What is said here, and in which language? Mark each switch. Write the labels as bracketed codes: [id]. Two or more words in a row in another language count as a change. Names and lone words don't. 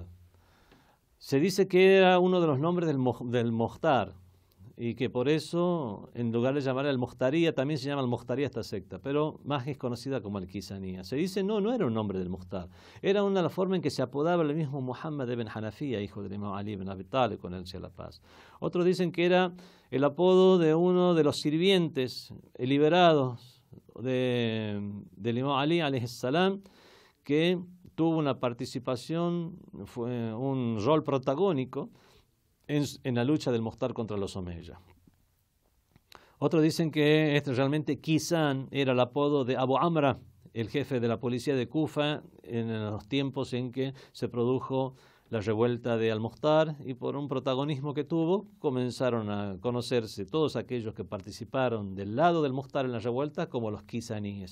[es] Se dice que era uno de los nombres del Mukhtar, y que por eso, en lugar de llamar al Mukhtaría, también se llama al Mukhtaría esta secta, pero más es conocida como Al-Qisanía. Se dice, no era un nombre del Mukhtar, era una de las formas en que se apodaba el mismo Muhammad ibn Hanafiya, hijo del imam Ali ibn Abi Talib, con él sea la paz. Otros dicen que era el apodo de uno de los sirvientes liberados del imam Ali, [ar] عليه السلام, [es] que tuvo una participación, fue un rol protagónico en la lucha del Mukhtar contra los Omeya. Otros dicen que realmente Qisan era el apodo de Abu Amra, el jefe de la policía de Kufa en los tiempos en que se produjo la revuelta de Al-Mukhtar, y por un protagonismo que tuvo, comenzaron a conocerse todos aquellos que participaron del lado del Mukhtar en la revuelta como los quisaníes.